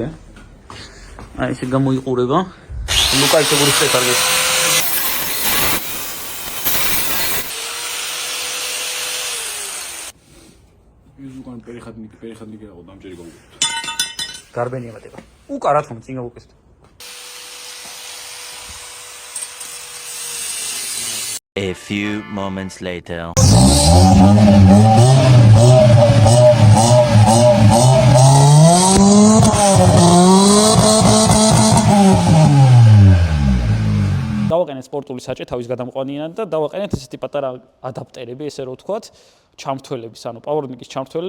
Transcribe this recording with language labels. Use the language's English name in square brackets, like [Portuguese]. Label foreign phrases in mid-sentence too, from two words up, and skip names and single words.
[Georgian] აი ესე გამოიყურება. ლუკა ისე გურიშე კარგი. ის უკან პერიხადნიკი გეყო დამჭერი გავუკეთე. გარბენი ემატება. უკა რა თქმა უნდა წინ გავუკეთე. [English] A few moments later. [Georgian] დავაყენეთ სპორტული საჭე თავის გადამყვანიანად და დავაყენეთ ესეთი პატარა ადაპტერები, ესე რომ ვთქვათ, ჩამრთველების, ანუ პავრონიკის ჩამრთველი